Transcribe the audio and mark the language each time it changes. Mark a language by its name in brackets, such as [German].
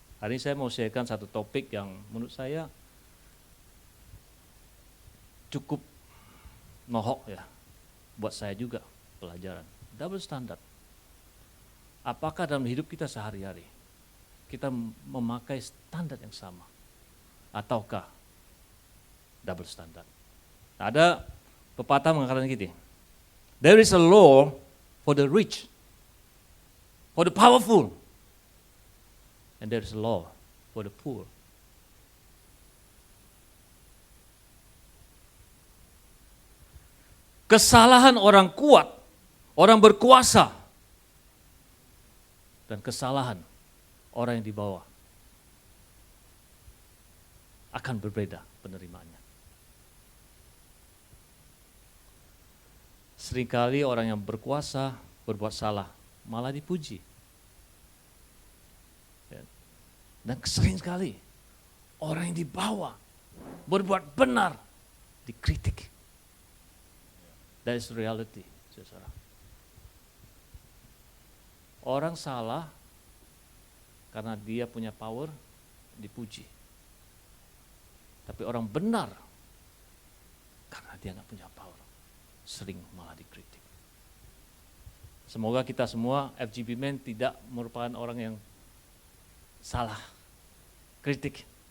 [Indonesian] Hari ini saya mau sharekan satu topik yang menurut saya cukup nohok ya, buat saya juga pelajaran. Double standard. Apakah dalam hidup kita sehari-hari kita memakai standar yang sama? Ataukah double standard? Ada pepatah mengatakan gini, [English] there is a law for the rich, for the powerful, and there is a law for the poor. [Indonesian] Kesalahan orang kuat, orang berkuasa, dan kesalahan orang yang di bawah akan berbeda penerimaannya. Seringkali orang yang berkuasa berbuat salah malah dipuji. Dan sering sekali orang yang di bawah berbuat benar dikritik. [English] That is reality, saudara. [Indonesian] Orang salah karena dia punya power dipuji. Tapi orang benar karena dia nggak punya power sering malah dikritik. Semoga kita semua FGB Men tidak merupakan orang yang salah kritik.